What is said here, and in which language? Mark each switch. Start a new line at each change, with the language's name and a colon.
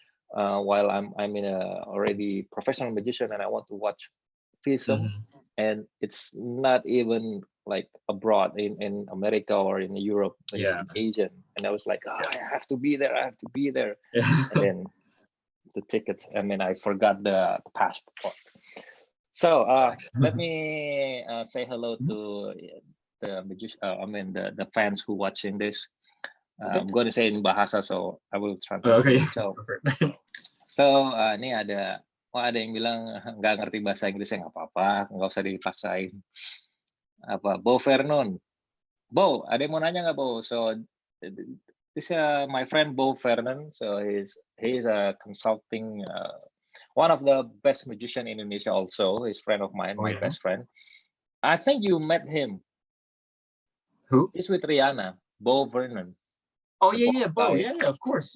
English: while I'm in a already professional magician, and I want to watch FISM, and it's not even like abroad in America or in Europe, but it's in Asian, and I was like, I have to be there, and then the tickets, I mean, I forgot the passport. So let me say hello to the magician, I mean the fans who watching this. I'm going to say in Bahasa, so I will translate.
Indonesian: So ini ada yang bilang nggak ngerti bahasa Inggrisnya, nggak apa-apa, nggak usah dipaksain. Apa Bo Vernon? Bo, ada yang mau nanya nggak, Bo?
English: So this my friend Bo Vernon. So he's a consulting, one of the best magician in Indonesia. Also, he's a friend of mine, my best friend. I think you met him. Who? He's with Rihanna, Bo Vernon. Oh yeah, Bo. Yeah, of course.